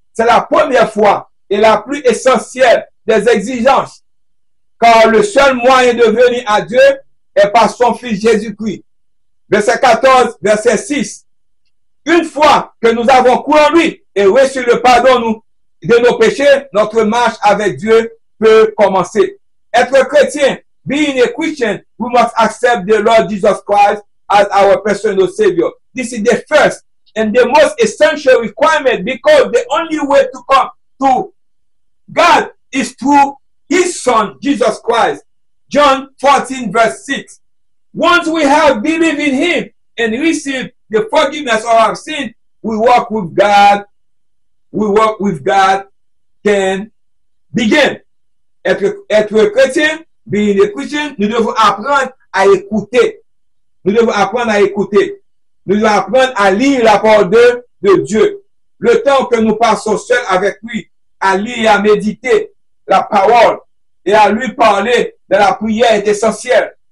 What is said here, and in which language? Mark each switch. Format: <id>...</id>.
<fr>C'est la première fois et la plus essentielle des exigences, car le seul moyen de venir à Dieu est par son Fils Jésus-Christ. Verset 14, verset 6. Une fois que nous avons cru en lui et reçu le pardon de nos péchés, notre marche avec Dieu peut commencer. Être chrétien,</fr> <en>being a Christian, we must accept the Lord Jesus Christ as our personal Savior. This is the first and the most essential requirement because the only way to come to God is through His Son, Jesus Christ. John 14, verse 6. Once we have believed in Him and received the forgiveness of our sin, we walk with God. We walk with God can begin.</en> <fr>Être chrétien,</fr> <en>being a Christian,</en> <fr>nous devons apprendre à écouter. Nous devons apprendre à écouter. Nous devons apprendre à lire la parole de Dieu. Le temps que nous passons seuls avec lui, à lire et à méditer la parole et à lui parler de la prière est essentiel.</fr>